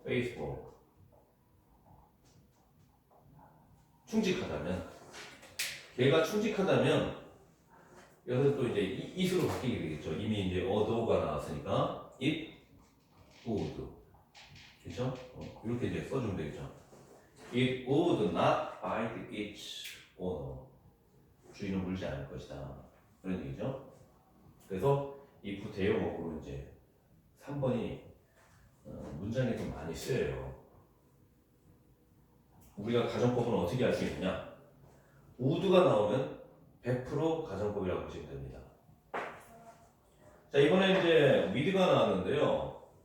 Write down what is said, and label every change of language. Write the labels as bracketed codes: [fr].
[ko] faithful, 충직하다면, 걔가 충직하다면 여기서 또 이제 it으로 바뀌게 되겠죠. 이미 이제 other가 나왔으니까 [en] it would, [ko] 그렇죠? 이렇게 이제 써주면 되겠죠. [en] It would not bite its owner. [ko] 주인을 물지 않을 것이다. 그런 얘기죠. 그래서 if 대용어로 이제 3번이 문장에 좀 많이 쓰여요. 우리가 가정법은 어떻게 할 수 있느냐? would가 나오면 100% 가정법이라고 보시면 됩니다. 자, 이번에 이제 with가 나왔는데요.